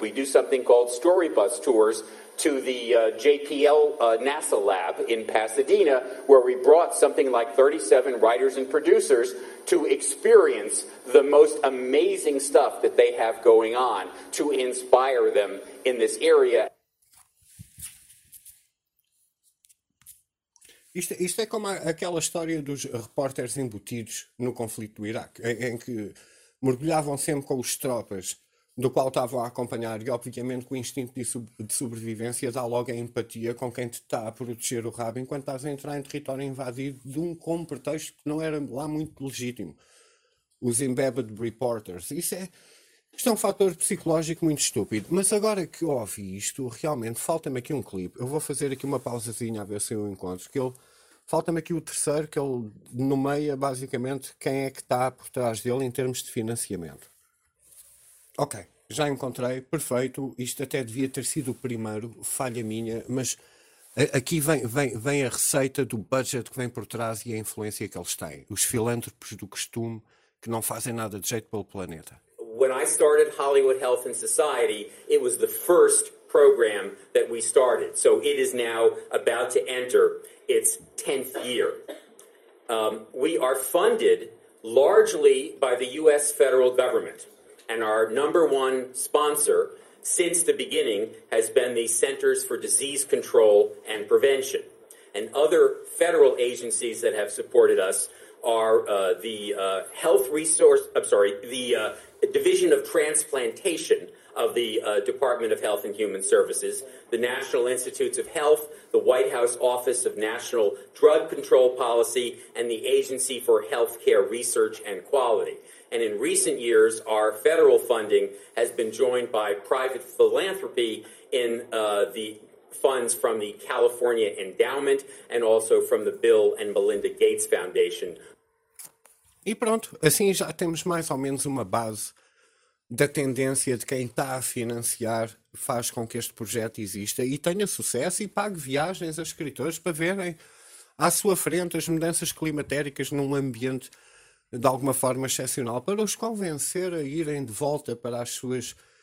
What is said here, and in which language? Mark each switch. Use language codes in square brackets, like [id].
[en] We do something called story bus tours to the JPL NASA lab in Pasadena, where we brought something like 37 writers and producers to experience the most amazing stuff that they have going on to inspire them in this area. [pt] Isto é como aquela história dos repórteres embutidos no conflito do Iraque, em que mergulhavam sempre com os tropas do qual estavam a acompanhar e, obviamente, com o instinto de sobrevivência dá logo a empatia com quem te está a proteger o rabo enquanto estás a entrar em território invadido de um pretexto que não era lá muito legítimo. Os [en] embedded reporters. [pt] Isto é um fator psicológico muito estúpido. Mas agora que eu ouvi isto, realmente, falta-me aqui um clipe. Eu vou fazer aqui uma pausazinha a ver se eu encontro. Falta-me aqui o terceiro, que ele nomeia, basicamente, quem é que está por trás dele em termos de financiamento. Ok, já encontrei, perfeito, isto até devia ter sido o primeiro, falha minha, mas aqui vem a receita do budget que vem por trás e a influência que eles têm, os filântropos do costume que não fazem nada de jeito pelo planeta. [en] When I started Hollywood Health and Society, it was the first program that we started, so it is now about to enter its 10th year. We are funded largely by the US federal government. And our number one sponsor since the beginning has been the Centers for Disease Control and Prevention. And other federal agencies that have supported us are the Division of Transplantation of the Department of Health and Human Services, the National Institutes of Health, the White House Office of National Drug Control Policy, and the Agency for Healthcare Research and Quality. And in recent years, our federal funding has been joined by private philanthropy in the funds from the California Endowment and also from the Bill and Melinda Gates Foundation. [pt] E pronto, assim já temos mais ou menos uma base da tendência de quem está a financiar faz com que este projeto exista e tenha sucesso e pague viagens a escritores para verem à sua frente as mudanças climatéricas num ambiente de alguma forma excepcional, para os convencer a irem de volta para as suas,